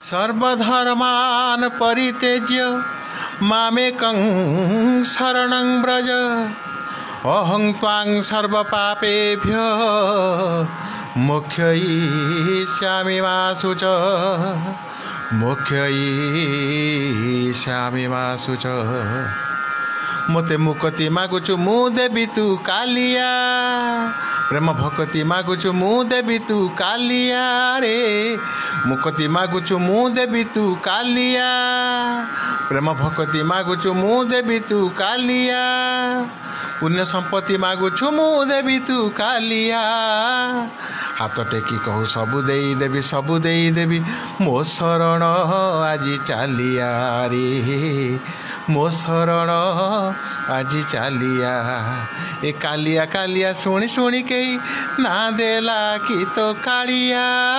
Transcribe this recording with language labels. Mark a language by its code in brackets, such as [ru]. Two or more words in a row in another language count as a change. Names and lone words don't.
[sa] सर्वधर्मान परित्यज्य मामेकं शरणं व्रज अहं त्वां सर्वपापेभ्यो मोक्षयिष्यामि मा शुच मोक्षयिष्यामि मा शुच [or] ମତେ ମୁକ୍ତି ମାଗୁଛୁ ମୁ ଦେବୀ ତୁ କାଳିଆ ପ୍ରେମ ଭକ୍ତି ମାଗୁଛୁ ମୁ ଦେବୀ ତୁ କାଳିଆ ରେ ମୁକ୍ତି ମାଗୁଛୁ ମୁ ଦେବୀ ତୁ କାଳିଆ ପ୍ରେମ ଭକ୍ତି ମାଗୁଛୁ ମୁ ଦେବୀ ତୁ କାଳିଆ ପୁଣ୍ୟ ସମ୍ପତ୍ତି ମାଗୁଛୁ ମୁ ଦେବୀ ତୁ କାଳିଆ ହାତ ଟେକି କହୁ ସବୁ ଦେଇ ଦେବୀ ସବୁ ଦେଇ ଦେବୀ ମୋ ଶରଣ ଆଜ ଚାଲିଆ ରେ ମୋ ଶରଣ ଆଜ ଚାଲିଆ ଏ କାଳିଆ କାଳିଆ ଶୁଣି ଶୁଣି କହି ନା ଦେଲା କି ତୋ କାଳିଆ